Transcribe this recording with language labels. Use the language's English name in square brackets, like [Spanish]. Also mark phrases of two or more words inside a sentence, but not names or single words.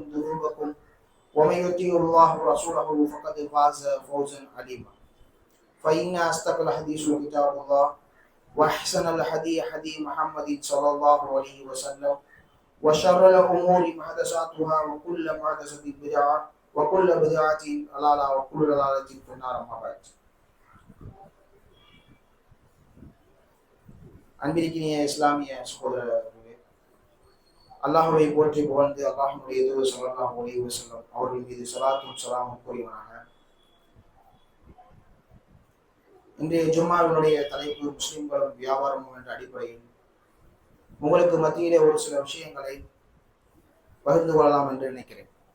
[Arabic] ذنوبكم ومن يطع الله ورسوله فقد فاز فوزا عظيما فإن أصدق الحديث كتاب الله وأحسن الحديث حديث محمد صلى الله عليه وسلم وشر الأمور محدثاتها وكل محدثة بدعة وكل بدعة ضلالة وكل ضلالة في النار أما بعد [Tamil] அன்பிற்கினிய இஸ்லாமிய சகோதரர்களே, அல்லாஹ்வை போற்றி புகழ்ந்து அல்லாஹ்வுடைய தூதர் [Arabic] صلى الله عليه وسلم [Tamil] அவர்கள் மீது ஸலாத்தும் ஸலாமும் கூறினாங்க. இன்றைய ஜும்மாவினுடைய தலைப்பு முஸ்லிம்களும் வியாபாரமும் என்ற அடிப்படையில் உங்களுக்கு மத்தியிலே ஒரு சில விஷயங்களை பகிர்ந்து கொள்ளலாம் என்று நினைக்கிறேன்.